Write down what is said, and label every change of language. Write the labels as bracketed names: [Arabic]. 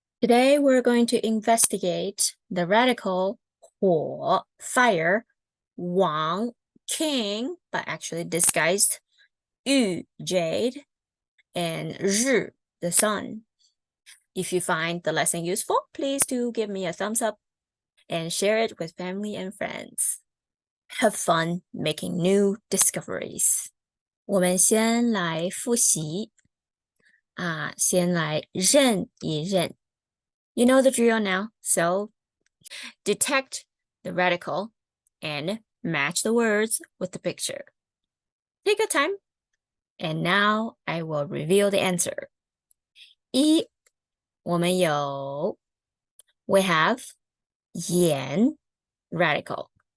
[English] Today we're going to investigate the radical 火, fire, 王, king, but actually disguised, 玉, jade, and 日, the sun. If you find the lesson useful, please do give me a thumbs up and share it with family and friends. Have fun making new discoveries. [Chinese] 我们先来复习先来认一认. [English] You know the drill now, so detect the radical and match the words with the picture. Take your time, and now I will reveal the answer. [Chinese] 一，我们有 [English] we have [Chinese] 盐 radical.